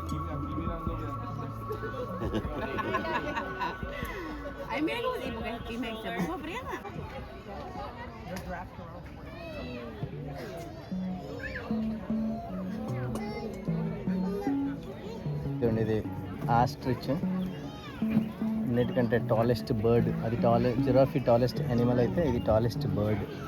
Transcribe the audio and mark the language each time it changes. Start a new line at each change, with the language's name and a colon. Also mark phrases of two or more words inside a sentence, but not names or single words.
Spanish: Ay, mira cómo dice, porque aquí me dice, ¿cómo friega?
Telugu: ఇది ఆస్ట్రిచ్, అన్నిటికంటే
English: tallest bird.
Telugu: అది జిరాఫీ
English: tallest animal
Telugu: అయితే ఇది
English: tallest bird.